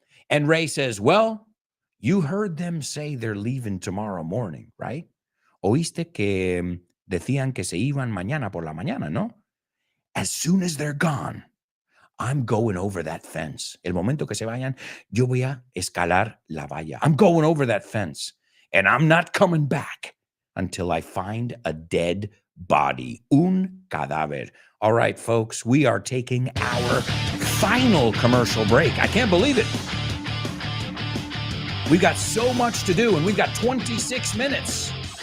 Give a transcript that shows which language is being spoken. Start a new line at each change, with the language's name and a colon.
English: And Ray says, well, you heard them say they're leaving tomorrow morning, right?
Spanish: Oíste que decían que se iban mañana por la mañana, ¿no?
English: As soon as they're gone, I'm going over that fence.
Spanish: El momento que se vayan, yo voy a escalar la valla.
English: I'm going over that fence, and I'm not coming back until I find a dead body,
Spanish: un cadáver.
English: All right, folks, we are taking our final commercial break. I can't believe it. We've got so much to do, and we've got 26 minutes.